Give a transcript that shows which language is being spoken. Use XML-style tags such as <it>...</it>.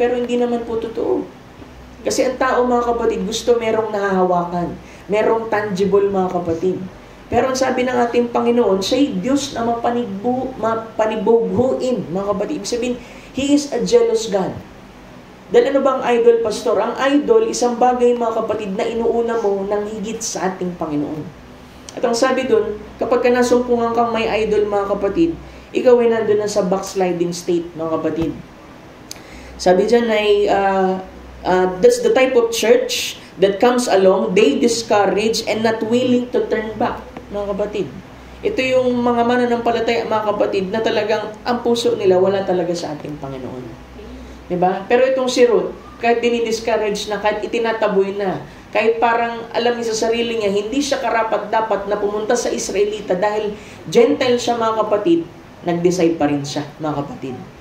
<tl>Pero hindi naman po totoo. Kasi ang tao mga kapatid, gusto merong nahahawakan, merong tangible mga kapatid. Pero ang sabi ng ating Panginoon, siya'y Diyos na mapanibughuin mga kapatid.</tl> <en>Ibig sabihin, He is a jealous God.</en> <tl>Dahil ano bang idol, pastor? Ang idol, isang bagay mga kapatid na inuuna mo ng higit sa ating Panginoon. At ang sabi dun, kapag ka nasumpungan kang may idol mga kapatid, ikaw ay nandun na sa backsliding state mga kapatid. Sabi dyan ay,</tl> <en>that's the type of church that comes along, they discourage and not willing to turn back, mga kapatid.</en> <tl>Ito yung mga mananampalataya, mga kapatid, na talagang ang puso nila wala talaga sa ating Panginoon. Diba? Pero itong si Ruth, kahit dinidiscourage na, kahit itinataboy na, kahit parang alam niya sa sarili niya, hindi siya karapat-dapat na pumunta sa Israelita dahil Gentile siya mga kapatid, nag-decide pa rin siya mga kapatid.</tl>